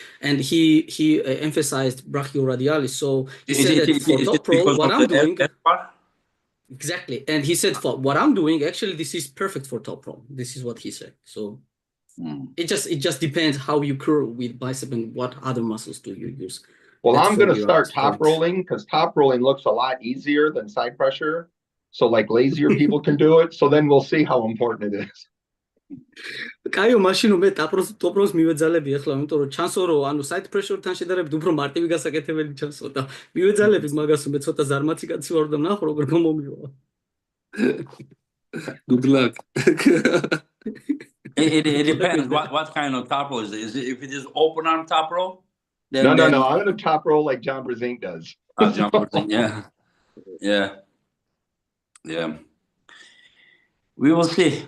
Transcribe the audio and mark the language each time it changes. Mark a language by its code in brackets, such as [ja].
[en] And he emphasized brachioradialis. So he said that for top roll, what I'm doing exactly, and he said for what I'm doing, actually this is perfect for top roll. This is what he said. So it just depends how you curl with bicep and what other muscles do you use. Well, I'm going to start top rolling because top rolling looks a lot easier than side pressure. So like lazier people can do it. So then we'll see how important it is. [ka] კაიო მაშინ მე top rolls მივეძალები ახლა, იმიტომ რომ ჩანსო რომ ანუ side pressure-თან შედარებით უფრო მარტივი გასაკეთებელი ჩანსო და მივეძალები მაგას მე ცოტა ზარმაცი კაცი ვარ და ნახო როგორ გამომივა. [en] Good luck. It depends what kind of top roll is it. If it is open arm top roll? No. I'm going to top roll like John Brzenk does. John Brzenk, yeah. We will see.